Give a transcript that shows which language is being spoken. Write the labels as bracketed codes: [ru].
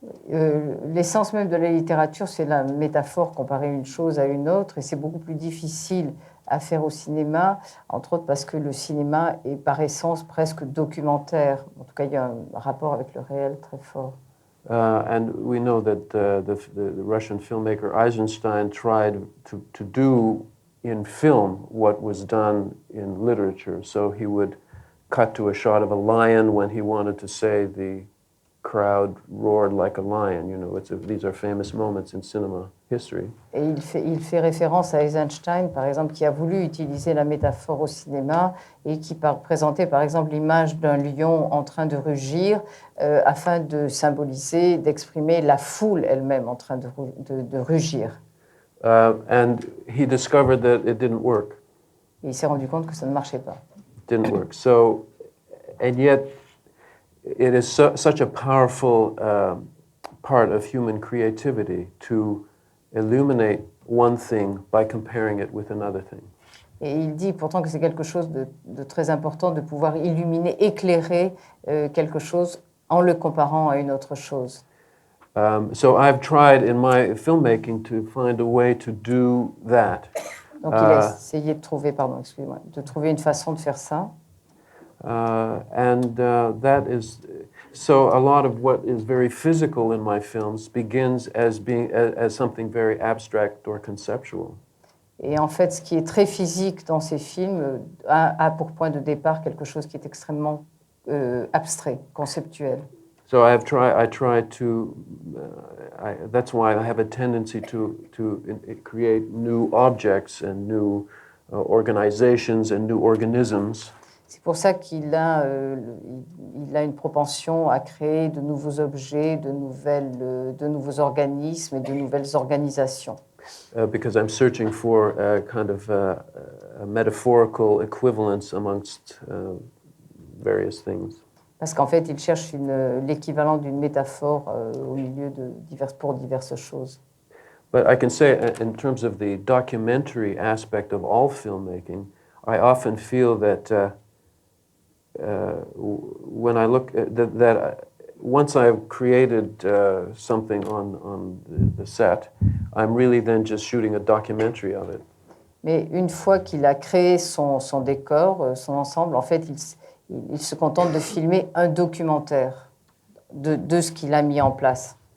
[fr] L'essence même de la littérature, c'est la métaphore, comparer une chose à une autre, et c'est beaucoup plus difficile à faire au cinéma, entre autres parce que le cinéma est par essence presque documentaire. En tout cas, il y a un rapport avec le réel très fort. [en] And we know that the Russian filmmaker Eisenstein tried to do in film what was done in literature. So he would cut to a shot of a lion when he wanted to say the crowd roared like a lion. These are famous moments in cinema history. [fr] Et il fait référence à Eisenstein, par exemple, qui a voulu utiliser la métaphore au cinéma et qui présentait, par exemple, l'image d'un lion en train de rugir afin de symboliser, d'exprimer la foule elle-même en train de rugir. [en] And he discovered that it didn't work. [fr] Et il s'est rendu compte que ça ne marchait pas. [en] Didn't work. So, and yet, it is such a powerful part of human creativity to illuminate one thing by comparing it with another thing. [fr] Et il dit pourtant que c'est quelque chose de très important de pouvoir illuminer, éclairer quelque chose en le comparant à une autre chose. [en] So I've tried in my filmmaking to find a way to do that. [fr] Donc il a essayé de trouver, de trouver une façon de faire ça. [en] And that is, so a lot of what is very physical in my films begins as something very abstract or conceptual. [fr] Et en fait, ce qui est très physique dans ces films a pour point de départ quelque chose qui est extrêmement abstrait, conceptuel. [en] So I try to, that's why I have a tendency to create new objects and new organizations and new organisms. [fr] C'est pour ça qu'il a il a une propension à créer de nouveaux objets, de nouveaux organismes et de nouvelles organisations. [en] Because I'm searching for a kind of a metaphorical equivalence amongst various things. [fr] Parce qu'en fait, il cherche l'équivalent d'une métaphore au milieu pour diverses choses. [en] But I can say, in terms of the documentary aspect of all filmmaking, I often feel that when I look at that once I've created something on the set, I'm really then just shooting a documentary of it. [fr] Mais une fois qu'il a créé son décor, son ensemble, en fait, il se contente de filmer un documentaire de ce qu'il a mis en place.